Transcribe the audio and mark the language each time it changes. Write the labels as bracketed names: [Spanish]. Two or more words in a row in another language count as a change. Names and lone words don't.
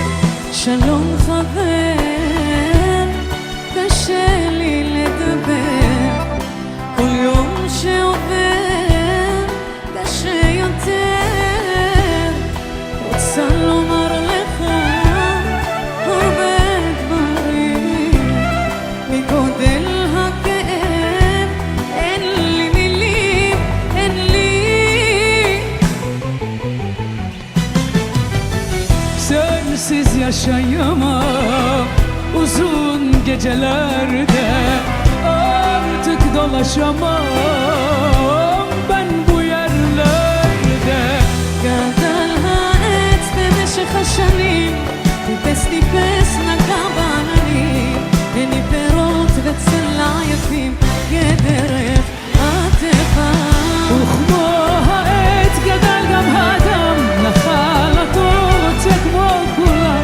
[Hebrew] שלום חבר, קשה לי לדבר, כל יום שעובר קשה יותר. רוצה לומר לך הרבה דברים, מגודל הכאב אין לי מילים, אין לי. [Turkish] Sensiz yaşayamam uzun gecelerde, artık dolaşamam ben bu yerlerde. [Hebrew] גדל העץ במשך השנים, טיפס טיפס נגע בעננים, אין לי פירות וצלע יפים כדרך הטבע. וכמו העץ גדל גם האדם, נחלתו רוצה כמו כולם.